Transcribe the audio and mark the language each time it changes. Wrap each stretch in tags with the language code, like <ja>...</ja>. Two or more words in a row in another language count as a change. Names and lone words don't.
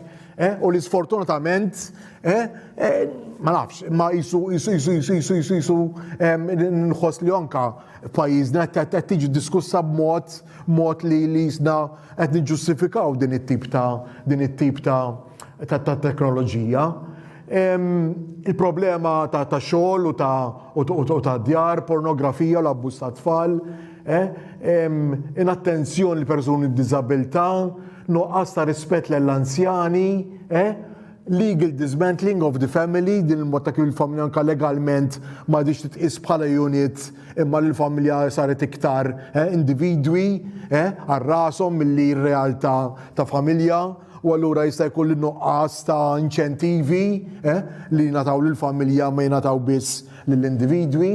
<mt>U li sfortunatament, ma nafx, ma jisu nħoss li anka pajjiżna qed tiġi diskussa b'mod li jisna qed niġġustifikaw din it-tip ta' teknoloġija. Il-problema ta' xogħol u ta' djar, pornografija u l-abbuż ta' tfal, inattenzjoni li persuni b'diżabilità, nuqqas ta' rispett lill-anzjani,</mt> <en>legal dismantling of the family,</en> <mt>din il-mod ta' kif il-familja anke legalment ma għadix titqis bħala unit imma l-familja saret iktar individwi għal rashom milli r-realtà ta' familja, u allura jista' jkun nuqqas ta' inċentivi li jingħataw lill-familja ma jingħataw biss lill-individwi.</mt>